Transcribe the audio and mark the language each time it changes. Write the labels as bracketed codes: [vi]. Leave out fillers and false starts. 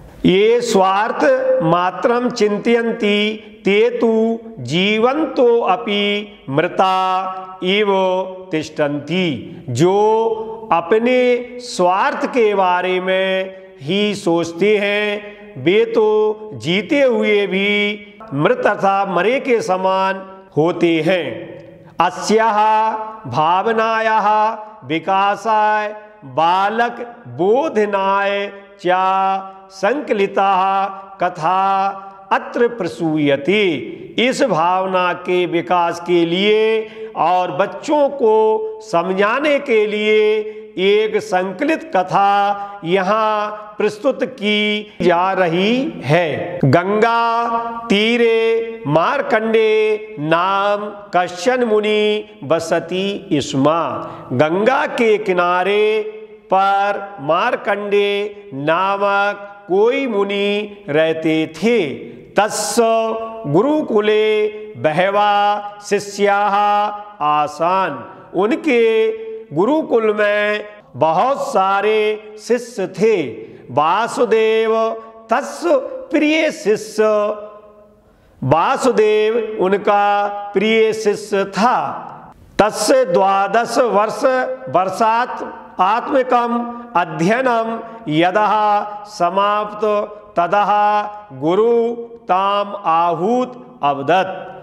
[sa] ये स्वार्थ मात्रम चिंतयन्ति ते तु जीवन्तो अपि मृता इव तिष्ठन्ति। [hi] जो अपने स्वार्थ के बारे में ही सोचते हैं, वे तो जीते हुए भी मृत तथा मरे के समान होते हैं। [sa] अस्याः भावनायाः विकासाय बालक बोधनाय चा संकलिताः कथा अत्र प्रसूयते। [hi] इस भावना के विकास के लिए और बच्चों को समझाने के लिए एक संकलित कथा यहाँ प्रस्तुत की जा रही है। [sa] गंगा तीरे मार्कंडे नाम कश्चन मुनि बसति स्म। [hi] गंगा के किनारे पर मार्कंडे नामक कोई मुनि रहते थे। [sa] तस्य गुरुकुले बहवः शिष्याः आसन्। [hi] उनके गुरुकुल में बहुत सारे शिष्य थे। [sa] वासुदेव तस्य प्रिय शिष्य, [hi] वासुदेव उनका प्रिय शिष्य था। [sa] तस्य 12 वर्षात् आत्मिकम अध्ययनम यदः समाप्त तदः गुरु ताम आहूत अवदत्।